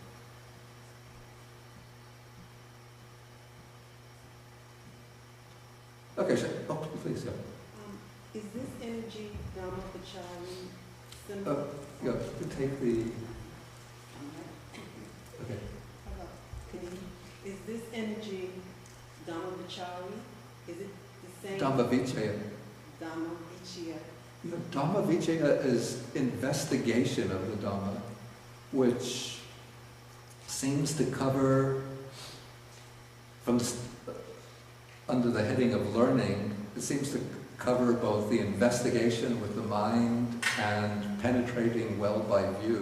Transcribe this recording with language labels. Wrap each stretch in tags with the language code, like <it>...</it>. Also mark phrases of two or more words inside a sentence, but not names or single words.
<en>Okay, please, yeah. Is this energy Dhamma-vichari? Yeah, to take the... Okay. Is this energy Dhamma-vichari? Is it the same? Dhamma-vichaya. Dhamma-vichaya. Dhamma-vichaya is investigation of the Dhamma, which seems to cover, under the heading of learning, it seems to cover both the investigation with the mind and penetrating well by view.</en>